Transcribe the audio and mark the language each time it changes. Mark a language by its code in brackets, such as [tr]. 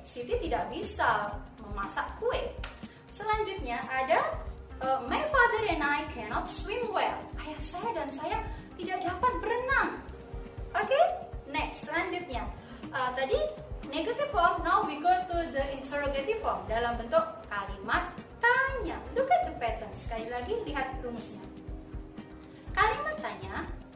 [id] Siti tidak bisa memasak kue. Selanjutnya ada [en] my father and I cannot swim well. [id] Ayah saya dan saya tidak dapat berenang. Oke, [en] next. [id] Selanjutnya tadi [en] negative form. Now we go to the interrogative form [id] dalam bentuk kalimat tanya. [en] Look at the pattern. [id] Sekali lagi lihat rumusnya. Kalimat tanya.